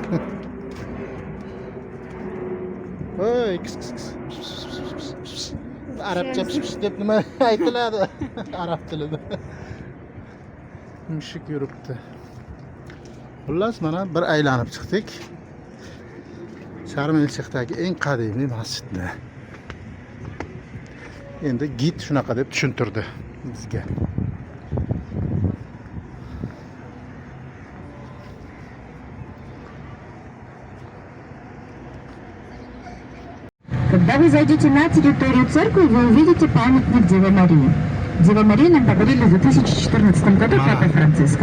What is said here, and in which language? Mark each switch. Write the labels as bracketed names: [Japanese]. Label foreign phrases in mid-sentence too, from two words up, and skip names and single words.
[Uzbek] Voy, arabcha deb nima aytiladi arab tilida? Mushuk yuribdi. Xullas, mana bir aylanib chiqdik. Sharm-el-Shayxdagi eng qadimiy masjidni. Endi gid shunaqa deb tushuntirdi bizga. [Russian] Когда вы зайдете на территорию церкви, вы увидите памятник Деве Марии. Деве Марии нам подарили в 2014 году Папа Франциско.